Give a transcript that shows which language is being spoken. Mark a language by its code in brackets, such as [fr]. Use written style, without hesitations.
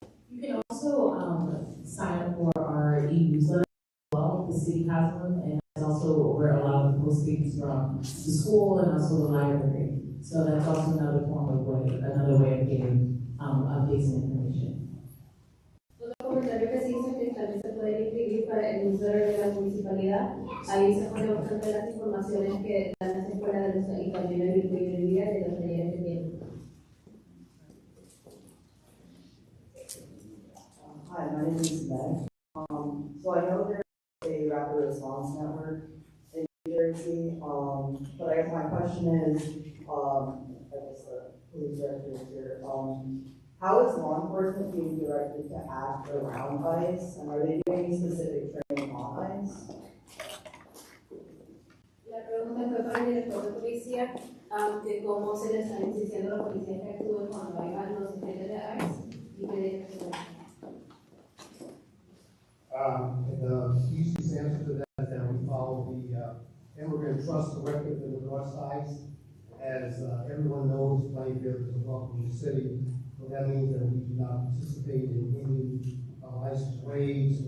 [en] You can also sign up for our e-newsletter as well. The city has one, and it's also we're allowed to post things from the school and also the library. So that's also another way of getting updates and information. [es] Otro comentario que se hizo es que también se pueden inscribir para el newsletter de la municipalidad. Ahí se ponen bastante las informaciones que dan las escuelas de los, y también el disponibilidad de los talleres que tienen. [en] Hi, my name is Meg. So I know there's a rapid response network in New Jersey, but I guess my question is, I guess the police director is here, how is law enforcement being directed to act around ICE, and are they doing any specific training on ICE? [es] La pregunta fue para el director de policía, de cómo se les están exigiendo a los policías que actúen cuando hagan los agentes de ICE y qué dirección. [en] The easiest answer to that is that we follow the Immigrant Trust Directive in the North Side. As everyone knows, Plainfield is a welcoming city, so that means that we do not participate in any ICE raids.